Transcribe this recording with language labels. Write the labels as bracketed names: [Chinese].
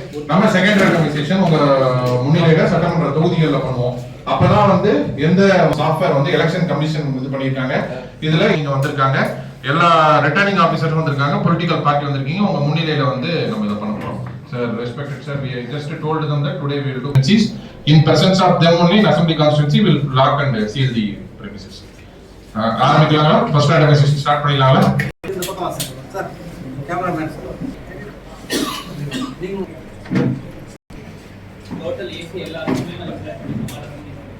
[Tamil] நம்ம second randomisation உங்க முன்னிலையில சட்டமன்ற தொகுதிகளில் பண்ணுவோம். அப்பதான் வந்து எந்த சாஃப்ட்வேர் வந்து எலெக்ஷன் கமிஷன் இது பண்ணிருக்காங்க. இதுல நீங்க வந்திருக்காங்க, எல்லா ரிட்டர்னிங் ஆபீசரும் வந்திருக்காங்க, பொலிட்டிக்கல் பார்ட்டி வந்திருக்கீங்க. உங்க முன்னிலையில வந்து நம்ம இதை பண்ண போறோம். [English] Sir, respected sir, we just told them that today we will do vacancies. In presence of them only in assembly constituency will lock and seal the premises. [Tamil] ஆரம்பிக்கலாங்களா? First randomisation start பண்ணிடலாங்களா? இந்த பக்கம் வாங்க சார். Cameraman sir. நீங்க total AC எல்லாருமே நம்ம plan பண்ணி